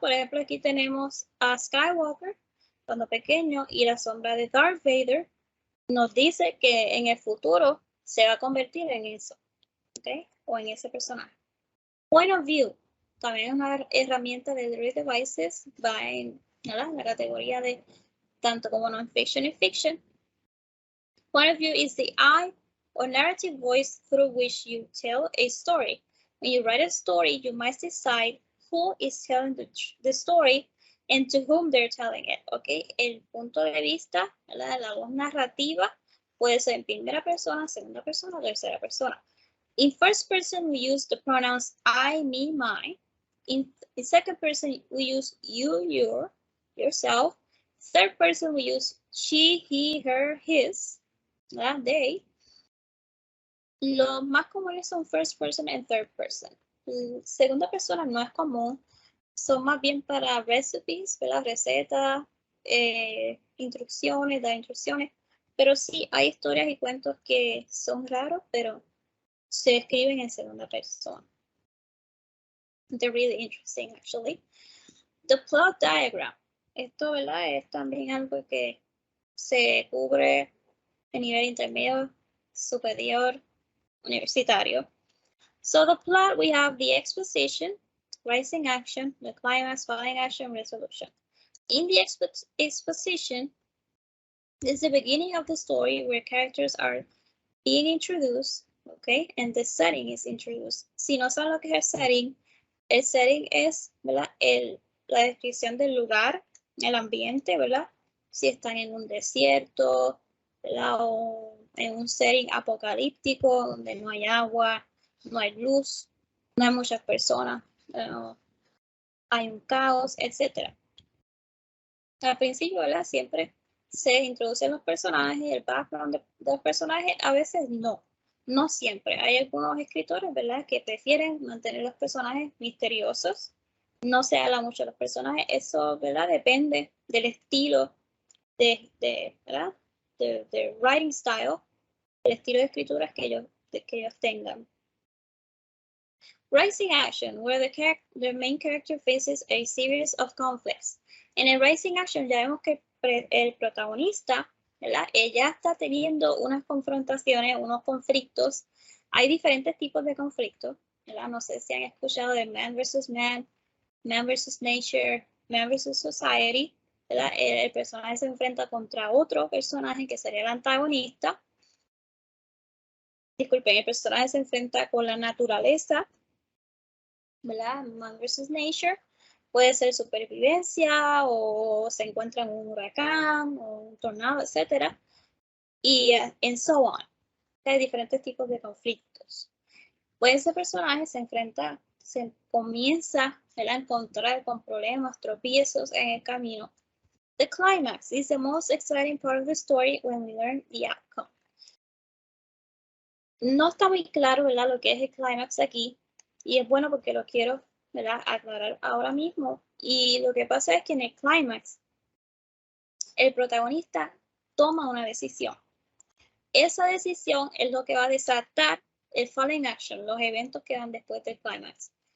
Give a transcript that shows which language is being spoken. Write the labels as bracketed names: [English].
[Spanish] Por ejemplo, aquí tenemos a Skywalker cuando pequeño y la sombra de Darth Vader nos dice que en el futuro se va a convertir en eso, ¿ok?, o en ese personaje. Point of view también es una herramienta de Read Devices, va en, ¿verdad?, en la categoría de tanto como non-fiction y fiction. [English] Point of view is the eye or narrative voice through which you tell a story. When you write a story, you must decide who is telling the story and to whom they're telling it, ¿ok? [Spanish] El punto de vista, ¿verdad?, la voz narrativa puede ser en primera persona, segunda persona o tercera persona. [English] In first person, we use the pronouns I, me, my. In second person, we use you, your, yourself. Third person, we use she, he, her, his, ¿verdad?, they. [Spanish] Los más comunes son [English] first person and third person. [Spanish] Segunda persona no es común, son más bien para recipes, ¿verdad?, recetas, instrucciones, dar instrucciones, pero sí hay historias y cuentos que son raros, pero se escriben en segunda persona. [English] They're really interesting, actually. The plot diagram. [Spanish] Esto, ¿verdad?, es también algo que se cubre a nivel intermedio, superior, universitario. [English] So the plot, we have the exposition, rising action, the climax, falling action, resolution. In the exposition is the beginning of the story where characters are being introduced, okay, and the setting is introduced. [Spanish] Si no saben lo que es el setting es, ¿verdad?, la descripción del lugar, el ambiente, ¿verdad? Si están en un desierto, ¿verdad?, o en un setting apocalíptico donde no hay agua, no hay luz, no hay muchas personas, hay un caos, etc. Al principio, ¿verdad? Siempre se introducen los personajes, el background de los personajes, a veces no siempre. Hay algunos escritores, ¿verdad?, que prefieren mantener los personajes misteriosos, no se habla mucho de los personajes, eso, ¿verdad?, depende del estilo ¿verdad?, de writing style, el estilo de escrituras que ellos tengan. [English] Rising action, where the main character faces a series of conflicts. [Spanish] En el rising action ya vemos que el protagonista, ¿verdad?, ella está teniendo unas confrontaciones, unos conflictos. Hay diferentes tipos de conflictos, ¿verdad? No sé si han escuchado de [English] man versus man, man versus nature, man versus society, [Spanish] ¿verdad? El personaje se enfrenta contra otro personaje que sería el antagonista. Disculpen, el personaje se enfrenta con la naturaleza, ¿verdad? [English] Man versus nature. [Spanish] Puede ser supervivencia o se encuentra en un huracán o un tornado, etc. Y [English] and so on. [Spanish] Hay diferentes tipos de conflictos. Pues ese personaje se comienza, ¿verdad?, a encontrar con problemas, tropiezos en el camino. [English] The climax is the most exciting part of the story when we learn the outcome. [Spanish] No está muy claro, ¿verdad?, lo que es el climax aquí, y es bueno porque lo quiero, ¿verdad?, aclarar ahora mismo. Y lo que pasa es que en el climax, el protagonista toma una decisión. Esa decisión es lo que va a desatar el following action, los eventos que van después del climax.